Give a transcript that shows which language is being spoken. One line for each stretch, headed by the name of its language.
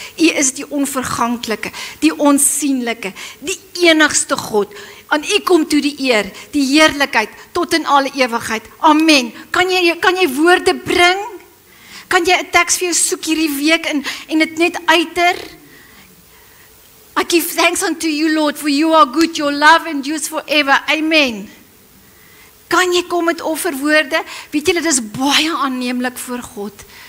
Afrikaans: U is die onverganklike, die onsienlike, die enigste God. Aan U kom toe die eer, die heerlikheid tot in alle ewigheid. Amen. Kan jy woorde bring? Kan jy 'n teks vir jou soek hierdie week en dit net uiter?
English: I give thanks unto you, Lord, for you are good, your love endures forever.
Afrikaans: Amen. Kan jy kom met offerwoorde? Weet julle, dit is baie aanneemlik voor God.